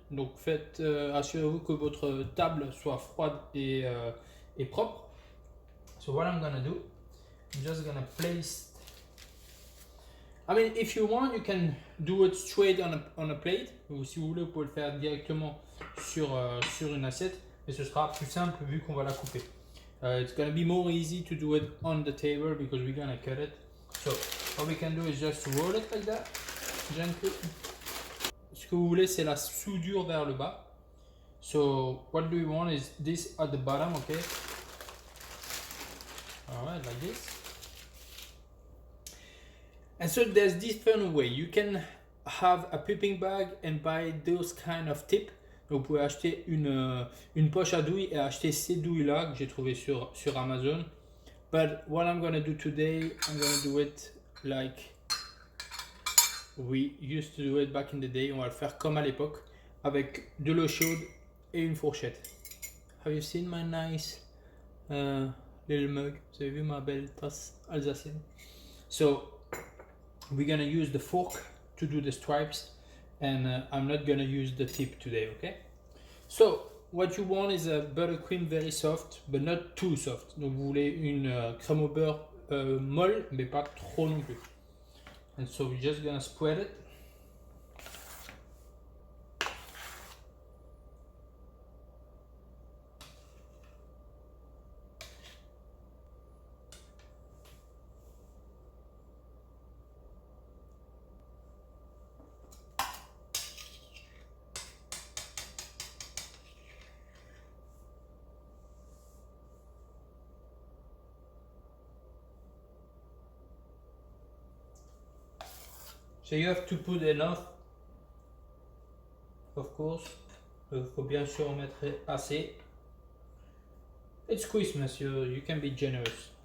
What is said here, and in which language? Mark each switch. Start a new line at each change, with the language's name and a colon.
French: Donc assurez-vous que votre table soit froide et propre.
English: So what I'm gonna do, I'm just gonna place. I mean, if you want, you can do it straight on a plate.
French: Ou si vous voulez, vous pouvez le faire directement sur une assiette, mais ce sera plus simple vu qu'on va la couper.
English: It's gonna be more easy to do it on the table because we're gonna cut it. So what we can do is just roll it like that, gently.
French: Ce que vous voulez, c'est la soudure vers le bas.
English: So what do we want is this at the bottom, okay? Alright, like this. And so there's different way. You can have a piping bag and buy those kind of tip.
French: Donc vous pouvez acheter une poche à douille et acheter ces douilles là que j'ai trouvé sur Amazon.
English: But what I'm gonna do today, I'm gonna do it like we used to do it back in the day.
French: On va le faire comme à l'époque, avec de l'eau chaude et une fourchette.
English: Have you seen my nice little mug?
French: Vous avez vu ma belle tasse alsacienne?
English: So we're gonna use the fork to do the stripes, and I'm not gonna use the tip today, okay? So what you want is a buttercream very soft, but not too soft.
French: Donc vous voulez une crème au beurre molle, mais pas trop non plus.
English: And so we're just gonna spread it. So you have to put enough, of course.
French: Il faut bien sûr en mettre assez.
English: It's Christmas, you can be generous.